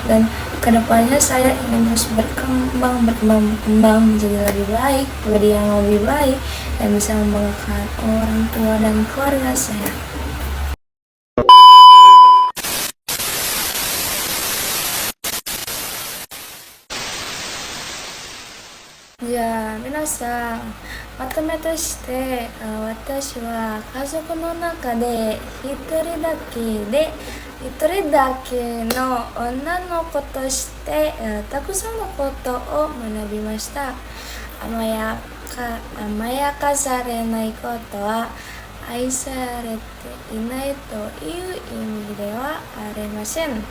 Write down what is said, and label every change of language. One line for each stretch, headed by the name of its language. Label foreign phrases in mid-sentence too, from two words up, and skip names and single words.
Indonesian: Dan kedepannya saya ingin terus berkembang menjadi lebih baik, menjadi yang lebih baik, dan bisa membanggakan orang tua dan keluarga saya. Ya,
Japanese: minasan, まとめとして、私は家族の中で一人だけの女の子として、たくさんのことを学びました。甘やかされないことは愛されていないという意味ではありません。